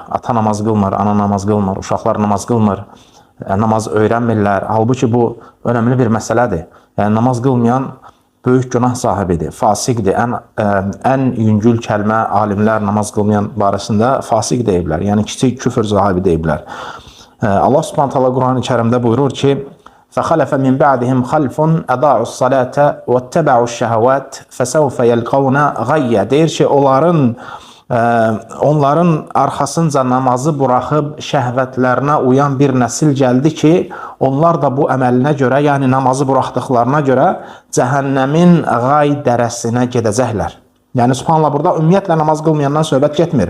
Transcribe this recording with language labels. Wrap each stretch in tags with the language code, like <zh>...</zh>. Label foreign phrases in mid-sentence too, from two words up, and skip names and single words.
<az>Ata namaz qılmır, ana namaz qılmır, uşaqlar namaz qılmır, namaz öyrənmirlər. Halbuki bu önəmli bir məsələdir. Yəni, namaz qılmayan böyük günah sahibidir, fasiqdir. Ən yüngül kəlmə alimlər namaz qılmayan barəsində fasiq deyiblər. Yəni, kiçik küfür sahibi deyiblər. Allah</az> <ar>سبحانه تعالى</ar> <az>Quran-ı Kərimdə buyurur ki:</az> <ar>فَخَلَفَ مِنْ بَعْدِهِمْ خَلْفٌ أَضَاعُوا الصَّلَاةَ وَاتَّبَعُوا الشَّهَوَاتِ فَسَوْفَ يَلْقَوْنَ غَيَّ.</ar> <az>Deyir ki, onların arxasınca namazı buraxıb şəhvətlərinə uyan bir nəsil gəldi ki, onlar da bu əməlinə görə, yəni namazı buraxdıqlarına görə cəhənnəmin qay dərəsinə gedəcəklər. Yəni, subhanallah, burada ümumiyyətlə namaz qılmayandan söhbət getmir.</az>